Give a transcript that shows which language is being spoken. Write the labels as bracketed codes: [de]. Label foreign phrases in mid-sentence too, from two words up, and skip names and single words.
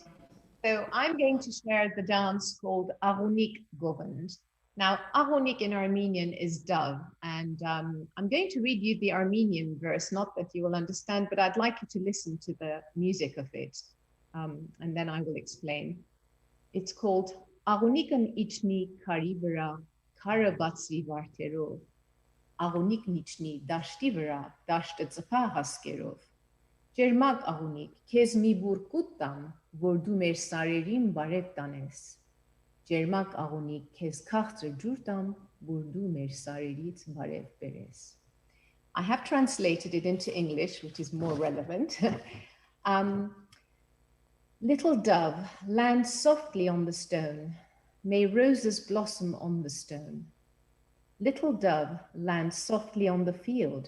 [en] So I'm going to share the dance called Aronik Govend. Now, Aronik in Armenian is dove, and I'm going to read you the Armenian verse, not that you will understand, but I'd like you to listen to the music of it, and then I will explain. It's called [hy] Աղունիկն իջնի քարի վրա, քարը բացվի վարդերով. Աղունիկն իջնի դաշտի վրա, դաշտը ծփա հասկերով. Ջերմակ աղունիկ, քեզ մի բուր կուտ տամ, որ դու մեր սարերին բարև տանես։ Ջերմակ աղունիկ, քեզ քաղցր ջուր տամ, որ դու մեր սարերից բարև բերես։ [en] I have translated it into English, which is more relevant. Little dove, land softly on the stone. May roses blossom on the stone. Little dove, land softly on the field.